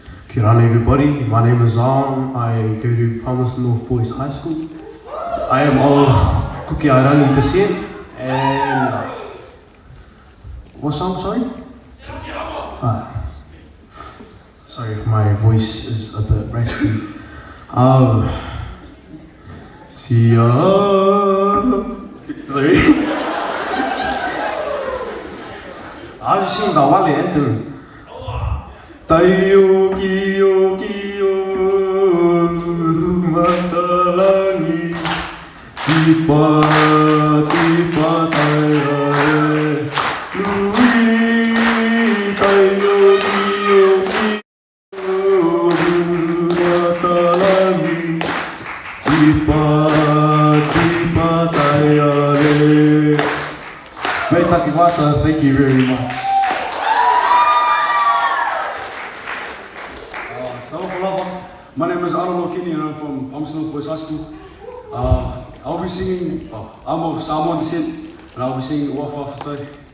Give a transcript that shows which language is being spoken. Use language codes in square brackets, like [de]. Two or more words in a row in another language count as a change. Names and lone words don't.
[mi] Kia ora [en] everybody, my name is Zong. I go to Palmerston North Boys High School. I am of Kukiarangi descent and... What song, sorry? Sorry if my voice is a bit raspy. Sorry. I was singing the Wali anthem. Tayo kiyo kiyo mandalangi tipa tipa tayo lui tayo kiyo kiyo mandalangi tipa tipa tayo. Great Takiwata, thank you very much. My name is Arnold Kenny and I'm from Palmerston North Boys High School. I'll be singing, I'm of Samoan descent and I'll be singing Wafa Fatai.